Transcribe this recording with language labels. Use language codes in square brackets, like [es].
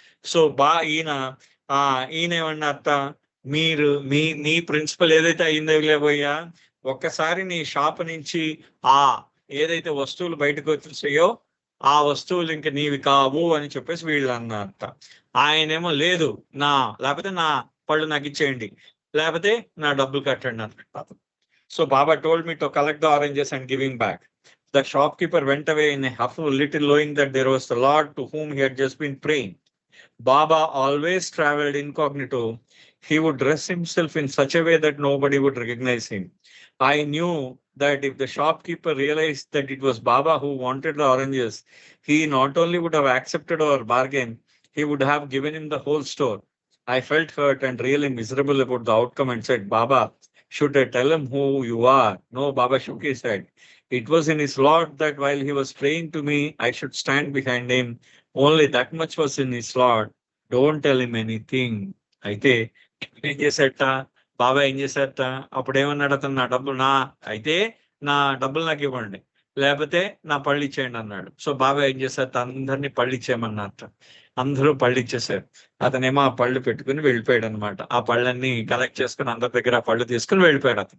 [te] So ఈయన ఏమన్నట్ట, మీరు నీ ప్రిన్సిపల్ ఏదైతే అయిందో లేబోయ్యా, ఒక్కసారి నీ షాప్ నుంచి ఏదైతే వస్తువులు బయటకు వచ్చేసాయో ఆ వస్తువులు ఇంక నీవి కావు అని చెప్పేసి వీళ్ళు అన్నట్ట. ఆయనేమో లేదు, లేకపోతే నా పళ్ళు నాకు ఇచ్చేయండి, లేకపోతే నా డబ్బులు కట్టండి అన్నట్టు. [en] So Baba told me to collect the oranges and giving back. The shopkeeper went away in a huff, little knowing that there was the Lord to whom he had just been praying. Baba always traveled incognito. He would dress himself in such a way that nobody would recognize him. I knew that if the shopkeeper realized that it was Baba who wanted the oranges, he not only would have accepted our bargain, he would have given him the whole store. I felt hurt and really miserable about the outcome and said, Baba, should I tell him who you are? No, Baba shook his head. It was in his Lord that while he was praying to me, I should stand behind him. Only that much was in his Lord. Don't tell him anything. [te] అయితే ఏం చేశాట బాబా, ఏం చేశాట, అప్పుడేమన్నాడు అతను, నా డబ్బులు నాకు ఇవ్వండి, లేకపోతే నా పళ్ళు ఇచ్చేయండి అన్నాడు. సో బాబా ఏం చేశారు, అందరినీ పళ్ళు ఇచ్చేయమన్నట్ట. అందరూ పళ్ళు ఇచ్చేసారు. అతనేమో ఆ పళ్ళు పెట్టుకుని వెళ్ళిపోయాడు అనమాట. ఆ పళ్ళన్నీ కలెక్ట్ చేసుకుని అందరి దగ్గర ఆ పళ్ళు తీసుకుని వెళ్ళిపోయాడు.